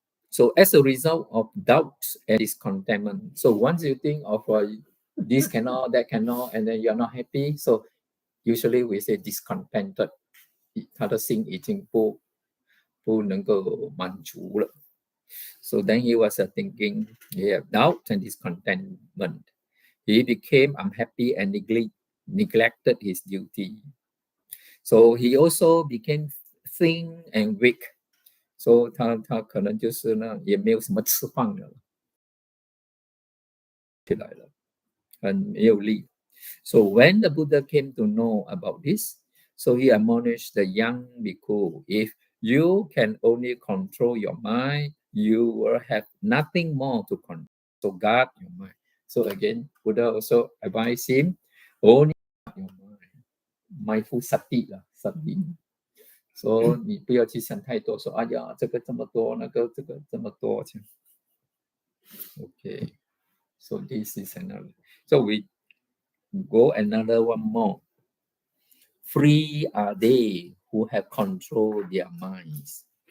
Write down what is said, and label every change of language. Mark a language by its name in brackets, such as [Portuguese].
[English] So as a result of doubt and discontentment, so once you think of this cannot, that cannot, and then you're not happy, so usually we say discontented. [Chinese] 他的心已经不能够满足了。 [English] So then he was thinking, he had doubt and discontentment. He became unhappy and neglected his duty. So he also became thin and weak. [Chinese] So 他可能就是呢，也没有什么吃饭了，起来了，很没有力。 [English] So when the Buddha came to know about this, so he admonished the young bhikkhu, if you can only control your mind, you will have nothing more to control. So guard your mind. So again, Buddha also advised him, only guard your mind. Mindful sati lah, sati. [Chinese] So 你不要去想太多，说哎呀，这个这么多，那个这个这么多。 [English] Okay, so this is another. So we go another one more. Free are they who have control their minds.